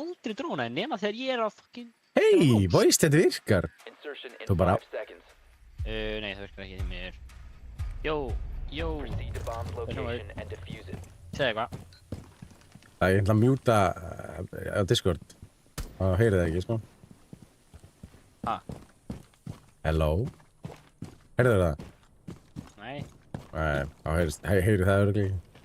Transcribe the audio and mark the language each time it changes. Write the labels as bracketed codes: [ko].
[is] aldrei drónaðinn nema þegar ég er að fucking... Hei, veist þetta virkar. [en] Insertion in [is] Þú bara- [en] 5 seconds. [is] Nei, það virkar ekki því miður. Jó. [en] Proceed to bomb's location and defuse it. [is] Segðu eitthvað. Það er eitthvað að mjúta á Discord. Það heyrið það ekki, sko. Ha? [en] Hello? [is] Heyrðu það? Nei, þá heyri það örugglega.